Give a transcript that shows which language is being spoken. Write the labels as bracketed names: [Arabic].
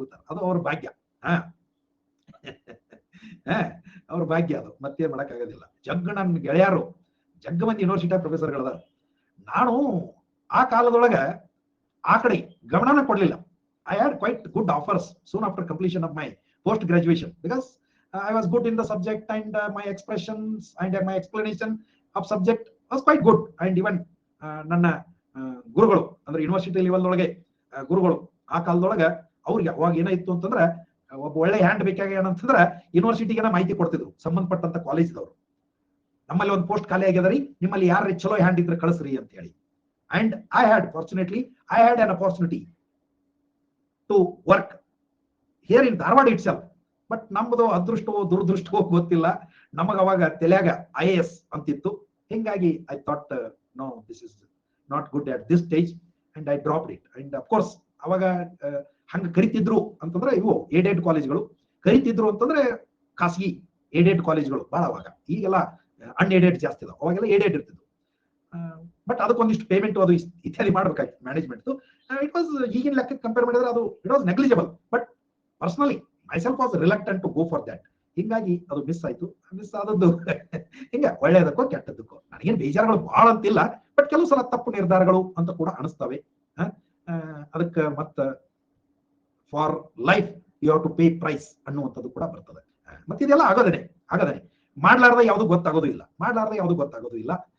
[Kannada] ಅದು ಅವ್ರ ಭಾಗ್ಯ. ಅವ್ರ ಭಾಗ್ಯ ಅದು, ಮತ್ತೇನ್ ಮಾಡಕ್ ಆಗೋದಿಲ್ಲ. ನನ್ನ ಗೆಳೆಯರು ಜಗ್ಗ ಮಂದಿ ಯೂನಿವರ್ಸಿಟಿ ಪ್ರೊಫೆಸರ್ಗಳದ. ನಾನು ಆ ಕಾಲದೊಳಗ ಆ ಕಡೆ ಗಮನನ ಕೊಡ್ಲಿಲ್ಲ. [English] I had quite good offers soon after completion of my post graduation because I was good in the subject and my expressions and my explanation of subject was quite good, and even [Kannada] ನನ್ನ ಗುರುಗಳು ಅಂದ್ರೆ university level ಒಳಗೆ ಗುರುಗಳು ಆ ಕಾಲದೊಳಗೆ ಅವ್ರಿಗೆ ಅವಾಗ ಏನಾಯ್ತು ಅಂತಂದ್ರೆ ಒಬ್ಬ ಒಳ್ಳೆ ಹ್ಯಾಂಡ್ ಬೇಕಾಗಿ ಏನಂತಂದ್ರೆ ಯೂನಿವರ್ಸಿಟಿಗೆ ಮಾಹಿತಿ ಕೊಡ್ತಿದ್ರು ಸಂಬಂಧಪಟ್ಟಂತ ಕಾಲೇಜ್ದವರು. ನಮ್ಮಲ್ಲಿ ಒಂದು ಪೋಸ್ಟ್ ಖಾಲಿ ಆಗ್ಯದ ರೀ, ನಿಮ್ಮಲ್ಲಿ ಯಾರು ಚಲೋ ಹ್ಯಾಂಡ್ ಇದ್ರೆ ಕಳಿಸ್ರಿ ಅಂತ ಹೇಳಿ. [English] And I had an opportunity to work here in Dharwad itself. [Kannada] But ನಮ್ಮದು ಅದೃಷ್ಟವೋ ದುರದೃಷ್ಟವೋ ಗೊತ್ತಿಲ್ಲ, ನಮಗ ಅವಾಗ ತಲೆಯಾಗ IAS ಅಂತಿತ್ತು. ಹಿಂಗಾಗಿ [English] I thought no, this is not good at this stage and I dropped it. And of course [Kannada] ಅವಾಗ ಹಂಗ ಕರಿತಿದ್ರು ಅಂತಂದ್ರೆ ಇವು ಏಡೆಡ್ ಕಾಲೇಜ್ಗಳು, ಕರಿತಿದ್ರು ಅಂತಂದ್ರೆ ಖಾಸಗಿ ಏಡೆಡ್ ಕಾಲೇಜ್ಗಳು ಬಹಳ. ಅವಾಗ ಈಗೆಲ್ಲ ಅನ್ಏಡೆಡ್ ಜಾಸ್ತಿ ಇದಾವೆ, ಅವಾಗೆಲ್ಲ ಏಡೆಡ್ ಇರ್ತಿದ್ವು. ಬಟ್ ಅದಕ್ಕೊಂದಿಷ್ಟು ಪೇಮೆಂಟ್ ಅದು ಇತ್ಯಾದಿ ಮಾಡ್ಬೇಕಾಗಿತ್ತು ಮ್ಯಾನೇಜ್ಮೆಂಟ್. [English] it was [Kannada] ಈಗಿನ ಲೆಕ್ಕಕ್ಕೆ [English] compare [Kannada] ಮಾಡಿದ್ರೆ ಅದು [English] It was negligible. But personally myself was reluctant to go for that. [Kannada] ಹಿಂಗಾಗಿ ಅದು ಮಿಸ್ ಆಯ್ತು. ಮಿಸ್ ಆದದ್ದು ಹಿಂಗ ಒಳ್ಳೆಯದಕ್ಕೋ ಕೆಟ್ಟದಕ್ಕೋ ನನಗೇನು ಬೇಜಾರುಗಳು ಬಹಳ ಅಂತಿಲ್ಲ, ಬಟ್ ಕೆಲವು ಸಲ ತಪ್ಪು ನಿರ್ಧಾರಗಳು ಅಂತ ಕೂಡ ಅನಿಸ್ತವೆ. ಅದಕ್ಕೆ ಮತ್ತ [English] for life you have to pay price [Kannada] ಅನ್ನುವಂಥದ್ದು ಕೂಡ ಬರ್ತದೆ. ಮತ್ತೆ ಇದೆಲ್ಲ ಆಗದೇನೆ ಮಾಡ್ಲಾರ್ದ ಯಾವುದು ಗೊತ್ತಾಗೋದು ಇಲ್ಲ.